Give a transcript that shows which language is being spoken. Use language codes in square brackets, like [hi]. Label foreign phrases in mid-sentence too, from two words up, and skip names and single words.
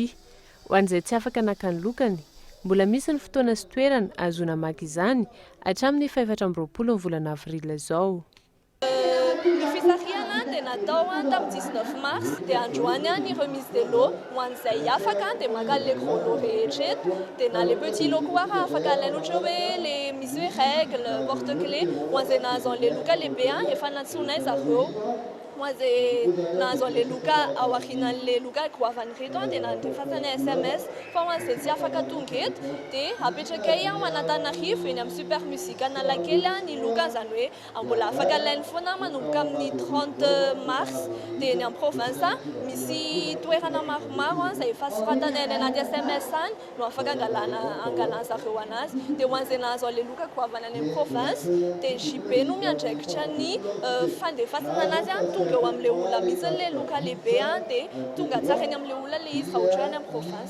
[mg] Ho an'izay tsy afaka naka ny lokany, mbola misy ny fotoana sy toerana azona maka izany hatramin'ny 4 volana avrila izao. Ny fisarihana dia natao tamin'ny 19 mars dia androany ny [fr] remise de lot [mg] ho an'izay afaka dia maka [fr] les gros lots [mg] rehetra eto dia na [fr] les petits lots [mg] koa afaka alaina ohatra hoe les misy hoe [fr] règle porte-clés [mg] ho an'izay nahazo an'ilay loka lehibe efa natsoina zareo. Moazay nahazo an'ilay loka ao aorianan'ilay loka goavany reto dia nandefasany SMS fa ho an'izay tsy afaka tonga eto dia apetrakay ao Antananarivo eny amin'ny super musique Analakely ny loka zany hoe mbola afaka alainy foana manomboka amin'ny 30 mars dia eny amin'ny province misy toerana maromaro izay efa soratana eny anaty SMS any no afaka angalana zareo anazy dia ho an'izay nahazo an'ilay loka goavany any amin'ny province dia JB no miandraikitra ny fandefasana anazy eo amin'ilay olona misy le loka lehibe dia tonga tsara eny amin'ilay olona le izy raha ohatra any amin'ny province.